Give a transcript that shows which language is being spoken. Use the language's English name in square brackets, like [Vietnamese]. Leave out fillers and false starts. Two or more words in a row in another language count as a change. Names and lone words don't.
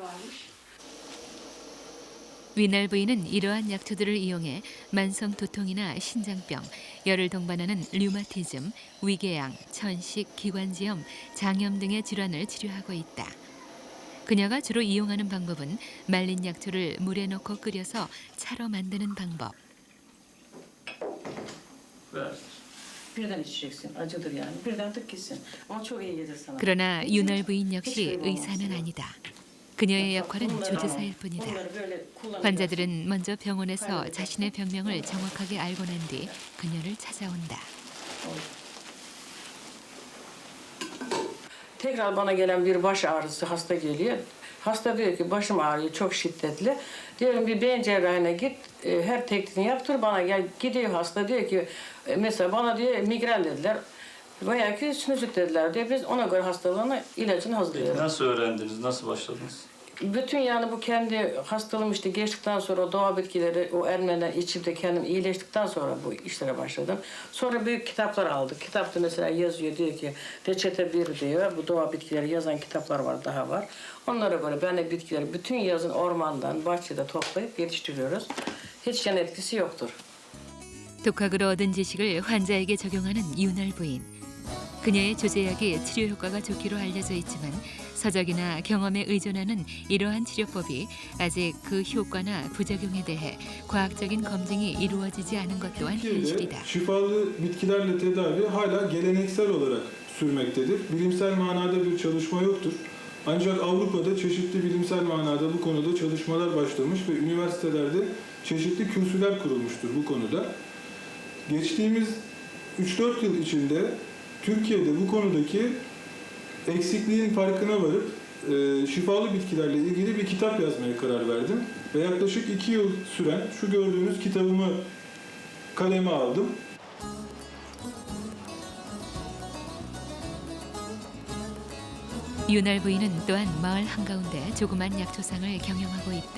[Korean] 위날 부인은 이러한 약초들을 이용해 만성 두통이나 신장병, 열을 동반하는 류마티즘, 위궤양, 천식, 기관지염, 장염 등의 질환을 치료하고 있다. 그녀가 주로 이용하는 방법은 말린 약초를 물에 넣고 끓여서 차로 만드는 방법. [Turkish] Birden içeceksin. Acıdır yani. Birden tık gitsin. Ama çok iyi gelir sana. [Korean] 그러나 윤월 부인 역시 의사는 아니다. 그녀의 역할은 조제사일 뿐이다. 환자들은 먼저 병원에서 자신의 병명을 정확하게 알고 난 뒤 그녀를 찾아온다. [Turkish] Tekrar bana gelen bir baş ağrısı hasta geliyor. Hasta diyor ki başım ağrıyor çok şiddetli. Diyorum bir beyin cerrahine git her tetkikini yaptır bana gel. Gidiyor hasta diyor ki mesela bana diyor migren dediler. Bayağı ki sinüzit dediler diyor. Biz ona göre hastalığına ilacını hazırlıyoruz. Nasıl öğrendiniz? Nasıl başladınız? Bütün yani bu kendi hastalığım işte geçtikten sonra doğa bitkileri o Ermeniler içip de kendim iyileştikten sonra bu işlere başladım. Sonra büyük kitaplar aldık. Kitapta mesela yazıyor diyor ki reçete 1 diyor. Bu doğa bitkileri yazan kitaplar var daha var. Onlara göre ben de bitkileri bütün yazın ormandan bahçede toplayıp yetiştiriyoruz. Hiç yan etkisi yoktur. [Korean] 독학으로 얻은 지식을 환자에게 적용하는 윤활 부인. 그녀의 조제약이 치료 효과가 좋기로 알려져 있지만 서적이나 경험에 의존하는 이러한 치료법이 아직 그 효과나 부작용에 대해 과학적인 검증이 이루어지지 않은 것 또한 현실이다. [Turkish] Türkiye'de şifalı bitkilerle tedavi hala geleneksel olarak sürmektedir. Bilimsel manada bir çalışma yoktur. Ancak Avrupa'da çeşitli bilimsel manada bu konuda çalışmalar başlamış ve üniversitelerde çeşitli kürsüler kurulmuştur bu konuda. Geçtiğimiz 3-4 yıl içinde Türkiye'de bu konudaki eksikliğin farkına varıp şifalı bitkilerle ilgili bir kitap yazmaya karar verdim. Ve yaklaşık 2 yıl süren şu gördüğünüz kitabımı kaleme aldım. [Korean] 윤활 부인은 또한 마을 한가운데 조그만 약초상을 경영하고 있다.